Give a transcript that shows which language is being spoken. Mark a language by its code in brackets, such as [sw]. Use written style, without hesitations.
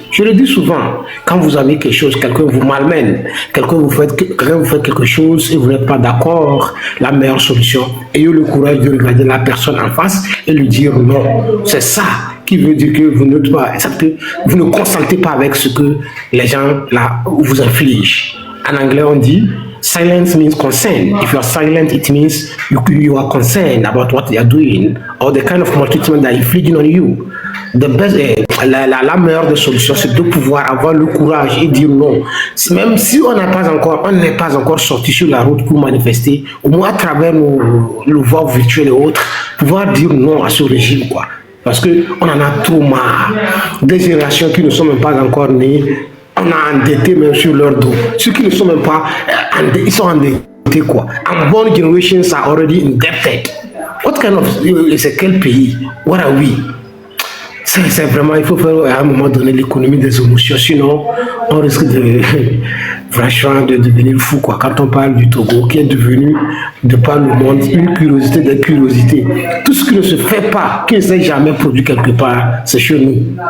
[fr] Je le dis souvent, quand vous avez quelque chose, quelqu'un vous malmène, quelqu'un vous fait quelque chose et vous n'êtes pas d'accord, la meilleure solution, ayez le courage de regarder la personne en face et lui dire non. C'est ça qui veut dire que vous ne consentez pas avec ce que les gens là vous infligent. En anglais, on dit [en] silence means consent. If you are silent, it means you are concerned about what they are doing or the kind of maltreatment that infliging on you. The best, [fr] la meilleure des solutions, c'est de pouvoir avoir le courage et dire non. Même si on n'est pas encore sorti sur la route pour manifester, au moins à travers nos voix virtuelles et autres, pouvoir dire non à ce régime, quoi. Parce qu'on en a trop marre. Des générations qui ne sont même pas encore nées, on a endetté même sur leur dos. Ceux qui ne sont même pas endettés, ils sont endettés quoi. [en] Unborn generations are already indebted. What kind of... [fr] C'est quel pays? [en] What are we? [fr] C'est vraiment... Il faut faire à un moment donné l'économie des émotions. Sinon, on risque franchement, de devenir fou, quoi. Quand on parle du Togo, qui est devenu, de par le monde, une curiosité des curiosités. Tout ce qui ne se fait pas, qui ne s'est jamais produit quelque part, c'est chez nous.